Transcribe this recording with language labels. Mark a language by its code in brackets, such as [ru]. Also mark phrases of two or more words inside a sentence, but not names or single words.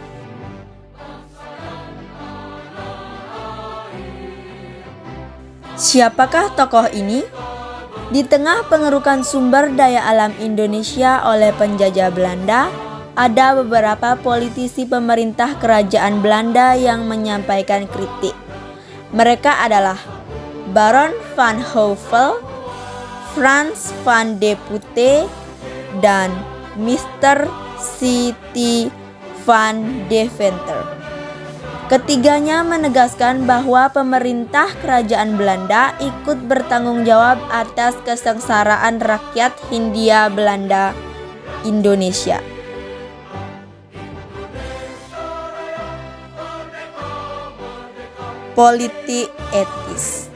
[id] Siapakah tokoh ini? Di tengah pengerukan sumber daya alam Indonesia oleh penjajah Belanda, ada beberapa politisi pemerintah kerajaan Belanda yang menyampaikan kritik. Mereka adalah Baron van Houvel, Frans van de Putte, dan Mr. C.T. van Deventer. Ketiganya menegaskan bahwa pemerintah kerajaan Belanda ikut bertanggung jawab atas kesengsaraan rakyat Hindia Belanda Indonesia. Politik etis.